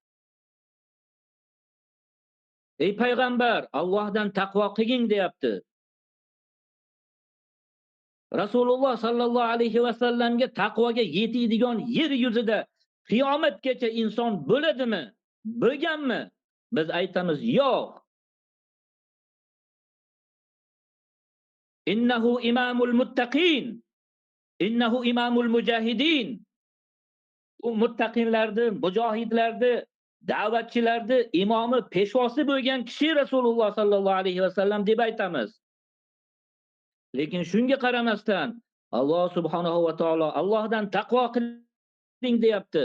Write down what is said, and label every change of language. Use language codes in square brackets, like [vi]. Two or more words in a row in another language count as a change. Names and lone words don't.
[uz] Ey payg'ambar, Allohdan taqvo qilgin deyapti. Rasululloh sallallohu alayhi va sallamga taqvoga yetadigan yer yuzida qiyomatgacha inson bo'ladimi? Bo'lganmi? Biz aytamiz, yo'q. [ar] إنه إمام المتقين. إنه إمام المجاهدين. [uz] U muttaqinlarni, mujohidlarni da'vatchilarni imomi, peshvosi bo'lgan kishi Rasululloh sallallohu alayhi vasallam deb aytamiz. Lekin shunga qaramasdan Alloh subhanahu va taolo Allohdan taqvo qiling deyapti.